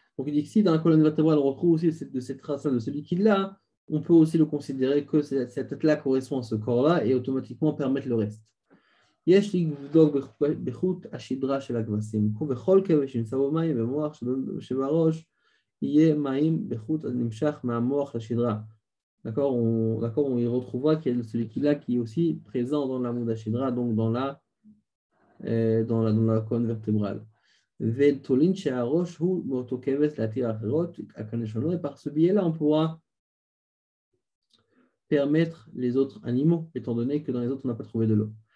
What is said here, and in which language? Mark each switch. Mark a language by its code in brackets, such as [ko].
[fr] Donc il dit que si dans la colonne vertébrale, on retrouve aussi de cette trace-là, de ce liquide-là, on peut aussi le considérer que cette tête-là correspond à ce corps-là et automatiquement permettre le reste. [he] יש לבדוק בחוט השדרה של הכבשים, ובכל כבש שנמצא בו מים במוח שבראש, יהיה מים בחוט הנמשך מהמוח לשדרה. [fr] D'accord, on y retrouvera qu'il y a celui qui est aussi présent dans l'amud hashidra, donc dans la colonne vertébrale. [he] ותולין שהראש הוא מאותו כבש להתיר אחרות, הכנשונו, [fr] et par ce biais-là, on pourra permettre les autres animaux, étant donné que dans les autres, on n'a pas trouvé de l'eau.